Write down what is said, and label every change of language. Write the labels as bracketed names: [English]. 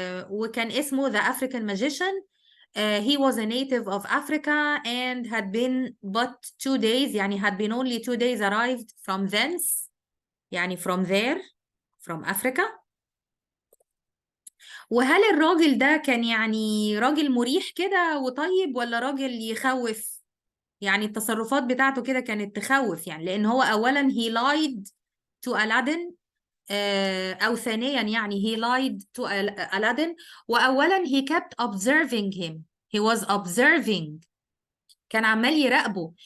[Arabic] وكان اسمه [English] The African Magician. He was a native of Africa and had been but 2 days يعني had been only 2 days arrived from thence يعني from there from Africa. [Arabic] وهل الراجل ده كان يعني راجل مريح كده وطيب ولا راجل يخوف؟ يعني التصرفات بتاعته كده كانت تخوف، يعني لأن هو أولا [English] he lied to Aladdin. [Arabic] أو ثانيا يعني [English] he lied to Aladdin. [Arabic] وأولا [English] he kept observing him. he was observing [Arabic] كان عمال يراقبه.